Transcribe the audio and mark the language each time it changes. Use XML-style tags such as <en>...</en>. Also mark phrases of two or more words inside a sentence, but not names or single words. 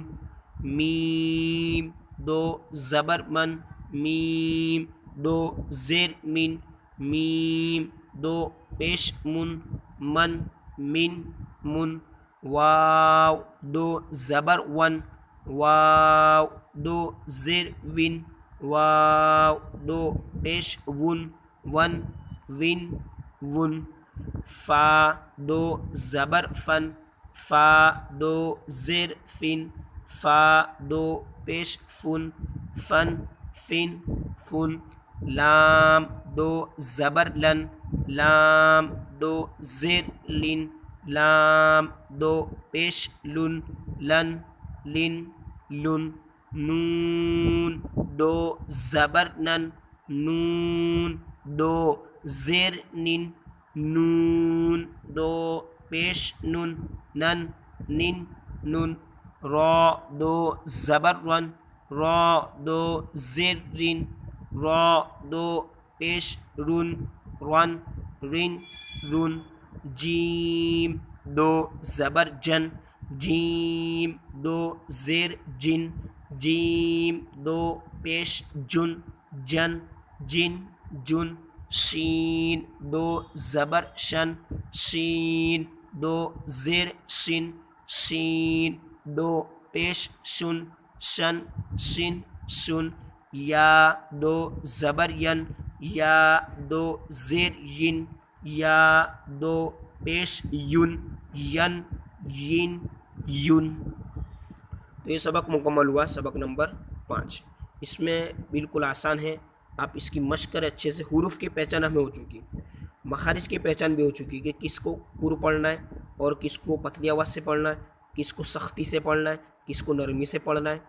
<ur>میم دو زبر مَن، میم دو زیر مِن، میم دو پیش مُن، مَن مِن مُن. واؤ دو زبر وَن، واؤ دو زیر وِن، واؤ دو پیش وُن، وَن وِن وُن. فا دو زبر فَن، فا دو زیر فِن، فا دو پیش فُن، فَن فِن فُن. لام دو زبر لَن، لام دو زیر لِن، لام دو پیش لُن، لَن لِن لُن. نون دو زبر نَن، نون دو زیر نِن، نون دو پیش نُن، نَن نِن نُن. را دو زبر رن، را دو زیر رین، را دو پیش رون، رن رین رون، جیم دو زبر جن، جیم دو زیر جن، جیم دو پیش جن، جن جن جن، شین دو زبر شن، شین دو زیر شن، شین دو پیش شن، شن شن شن، یا دو زبر ین، یا دو زیر ین، یا دو پیش یون، ین ین یون۔ تو یہ سبق مکمل ہوا، سبق نمبر 5۔ اس میں بالکل آسان ہے، آپ اس کی مشق کریں اچھے سے۔ حروف کی پہچان ہمیں ہو چکی، مخارج کی پہچان بھی ہو چکی کہ کس کو پر پڑھنا ہے اور کس کو پتلی آواز سے پڑھنا ہے، کس کو سختی سے پڑھنا ہے، کس کو نرمی سے پڑھنا ہے۔</ur>